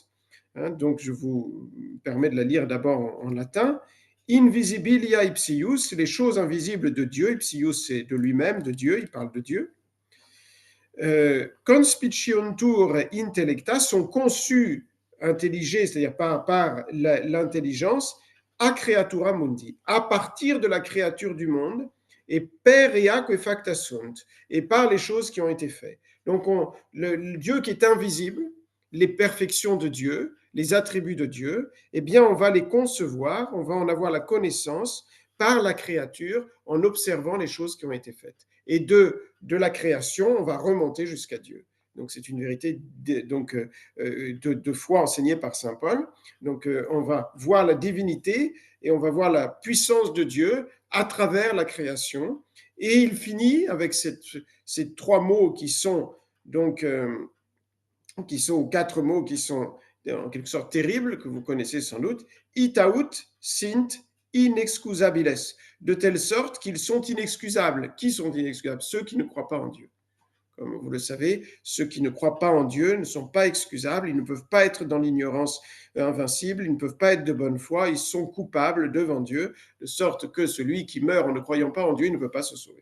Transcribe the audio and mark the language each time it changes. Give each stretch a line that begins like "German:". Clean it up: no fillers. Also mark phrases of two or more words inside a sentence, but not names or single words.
French: Hein, donc, je vous permets de la lire d'abord en latin.
Latin: Invisibilia ipsius,
French: les choses invisibles de Dieu. Ipsius, c'est de lui-même, de Dieu, il parle de Dieu.
Latin: Conspiciuntur intellecta,
French: sont conçus intelligés, c'est-à-dire par l'intelligence,
Latin: a creatura mundi,
French: à partir de la créature du monde,
Latin: et per eaque facta sunt,
French: et par les choses qui ont été faites. Donc le Dieu qui est invisible, les perfections de Dieu, les attributs de Dieu, eh bien on va les concevoir, on va en avoir la connaissance par la créature en observant les choses qui ont été faites. Et de la création, on va remonter jusqu'à Dieu. Donc c'est une vérité de foi enseignée par saint Paul. Donc on va voir la divinité et on va voir la puissance de Dieu à travers la création. Et il finit avec ces trois mots qui sont donc quatre mots qui sont en quelque sorte terribles, que vous connaissez sans doute,
Latin: itaut sint inexcusabiles,
French: de telle sorte qu'ils sont inexcusables. Qui sont inexcusables? Ceux qui ne croient pas en Dieu. Comme vous le savez, ceux qui ne croient pas en Dieu ne sont pas excusables, ils ne peuvent pas être dans l'ignorance invincible, ils ne peuvent pas être de bonne foi, ils sont coupables devant Dieu, de sorte que celui qui meurt en ne croyant pas en Dieu, il ne peut pas se sauver.